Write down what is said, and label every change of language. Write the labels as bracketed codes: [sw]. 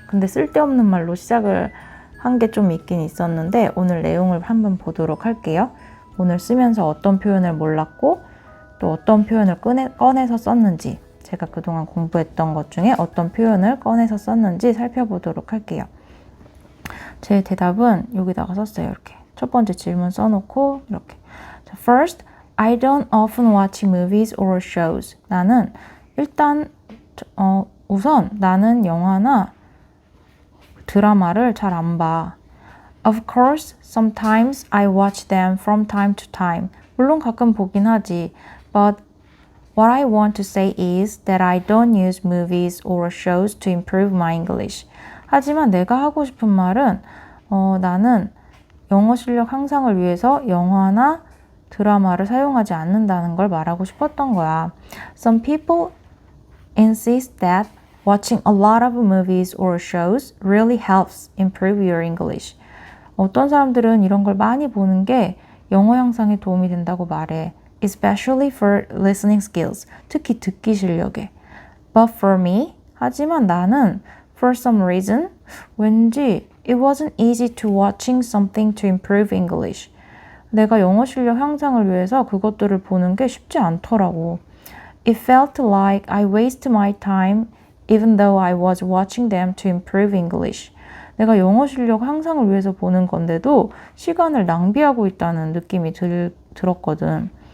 [ko] 근데 쓸데없는 말로 시작을 한 게 좀 있긴 있었는데 오늘 내용을 한번 보도록 할게요. 오늘 쓰면서 어떤 표현을 몰랐고 또 어떤 표현을 꺼내서 썼는지 제가 그동안 공부했던 것 중에 어떤 표현을 꺼내서 썼는지 살펴보도록 할게요. 제 대답은 여기다가 썼어요. 이렇게 첫 번째 질문 써놓고 이렇게 [en] First, I don't often watch movies or shows. [ko] 나는 일단 우선 나는 영화나 드라마를 잘 안 봐. [en] Of course, sometimes I watch them from time to time. [ko] 물론 가끔 보긴 하지. [en] But what I want to say is that I don't use movies or shows to improve my English. [ko] 하지만 내가 하고 싶은 말은 나는 영어 실력 향상을 위해서 영화나 드라마를 사용하지 않는다는 걸 말하고 싶었던 거야. [en] Some people insist that watching a lot of movies or shows really helps improve your English. [ko] 어떤 사람들은 이런 걸 많이 보는 게 영어 향상에 도움이 된다고 말해. [en] Especially for listening skills. [ko] 특히 듣기 실력에. [en] But for me, [ko] 하지만 나는 [en] for some reason, [ko] 왠지 [en] it wasn't easy to watching something to improve English. [ko] 내가 영어 실력 향상을 위해서 그것들을 보는 게 쉽지 않더라고. [en] It felt like I wasted my time even though I was watching them to improve English. [ko] 내가 영어 실력 향상을 위해서 보는 건데도 시간을 낭비하고 있다는 느낌이 들었거든.